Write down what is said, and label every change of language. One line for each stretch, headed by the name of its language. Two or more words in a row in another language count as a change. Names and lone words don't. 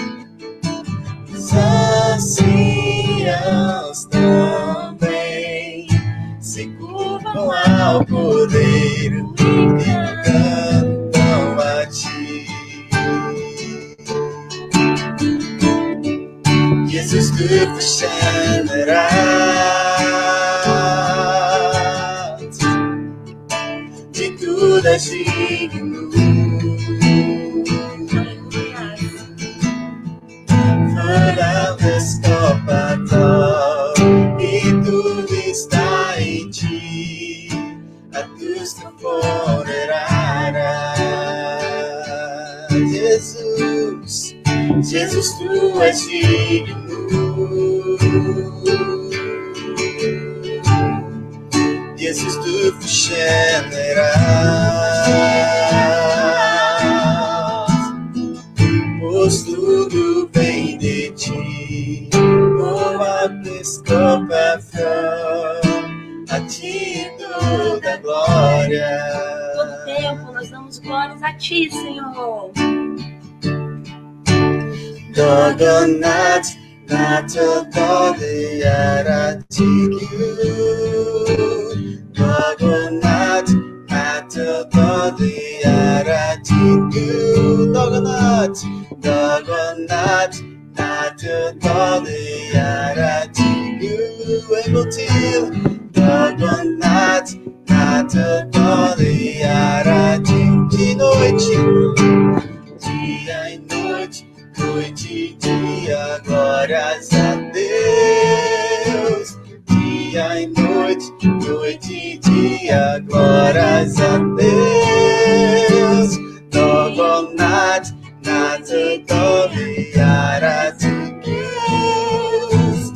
Portuguese: Os anciãos também se curvam ao Cordeiro e cantam a ti.
Swedish: Jesus, tu förtjänar allt.
Portuguese: De tudo és digno.
Swedish: För allt är skapat av
Portuguese: e tudo está em ti.
Swedish: Att du ska få den ära.
Portuguese: Jesus, Jesus, tu és digno.
Swedish: Jesus, du förtjänar allt.
Portuguese: Pois tudo vem de ti
Swedish: och allt är skapat för
Portuguese: a ti toda glória. Todo tempo nós damos glórias a ti, Senhor.
Swedish: Dag och natt, natt och dag, det ära till Gud. Dag och natt, natt och dag, det ära till Gud. Dag och natt, natt och dag, det ära till Gud. En gång till. Dag och natt och dag, det ära till noite.
Portuguese: Dia e noite. Noite e dia, glórias a Deus. Dia e noite, noite e dia, glórias a Deus.
Swedish: Dag och natt, natt och dag, vi ära till Gud.